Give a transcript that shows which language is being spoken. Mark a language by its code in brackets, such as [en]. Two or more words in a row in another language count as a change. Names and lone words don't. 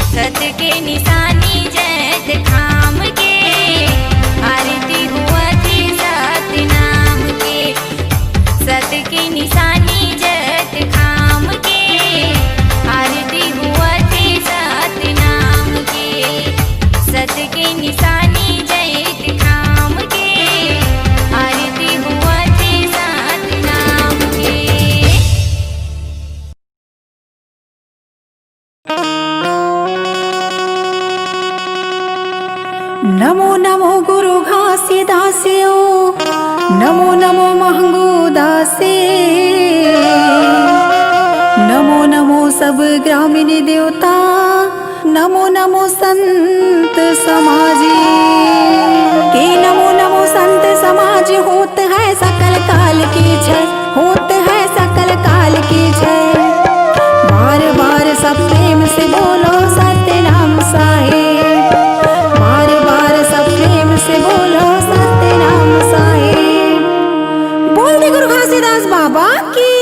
[hne] सत के निशानी जैत थाम के आरती हुआ थी सतनाम के सत के निशानी जैत थाम के आरती हुआ थी सतनाम के सत के निशानी जैत थाम के आरती हुआ थी सतनाम के। नमो नमो गुरु घासी दासियो नमो नमो महंगू दासे नमो नमो सब ग्रामीण देवता नमो नमो संत समाजी के नमो नमो संत समाज होत है सकल काल की जय होत है सकल काल की जय बार बार सब प्रेम से बोलो सत्य नाम साहेब बार बार सब प्रेम से बोलो सत्य नाम साहेब बोल दे गुरु घासीदास बाबा की